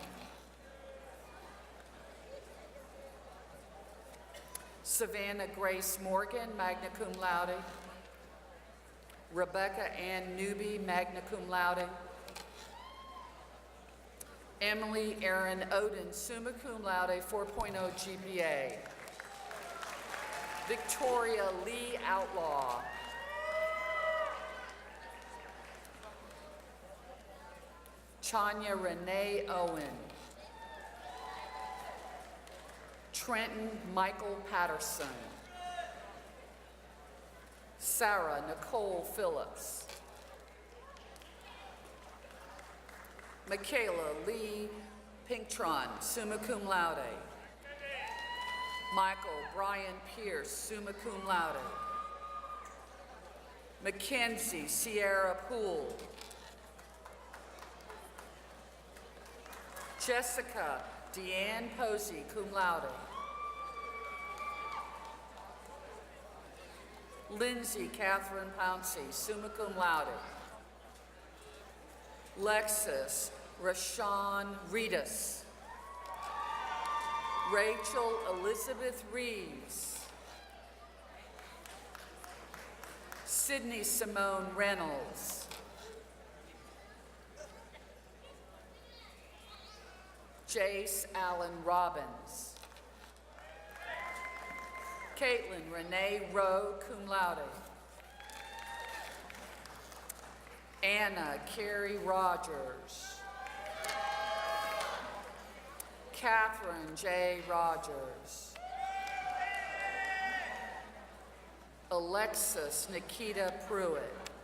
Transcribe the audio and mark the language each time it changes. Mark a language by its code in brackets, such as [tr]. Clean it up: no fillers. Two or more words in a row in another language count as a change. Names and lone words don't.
[en] Savannah Grace Morgan, [la] magna cum laude. [en] Rebecca Ann Newby, [la] magna cum laude. [en] Emily Erin Oden, [la] summa cum laude, [en] 4.0 GPA. Victoria Lee Outlaw. Chanya Renee Owen. Trenton Michael Patterson. Sarah Nicole Phillips. Michaela Lee Pinktron, [la] summa cum laude. [en] Michael Brian Pierce, [la] summa cum laude. [en] Mackenzie Sierra Poole. Jessica Deanne Posey, [la] cum laude. [en] Lindsay Catherine Pouncey, [la] summa cum laude. [en] Lexus Rashawn Reedus. Rachel Elizabeth Reeves. Sydney Simone Reynolds. Jace Allen Robbins. Caitlin Renee Rowe, [la] cum laude. [en] Anna Carey Rogers. Catherine J. Rogers. Alexis Nikita Pruitt.